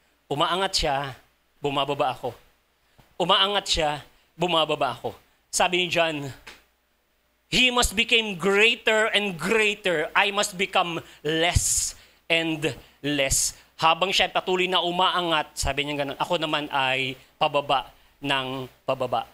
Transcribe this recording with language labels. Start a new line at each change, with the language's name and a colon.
Filipino: Umaangat siya, bumababa ako. Umaangat siya, bumababa ako. Sabi ni John,
English: he must become greater and greater. I must become less and less.
Filipino: Habang siya patuloy na umaangat, sabi niya ganun, ako naman ay pababa ng pababa.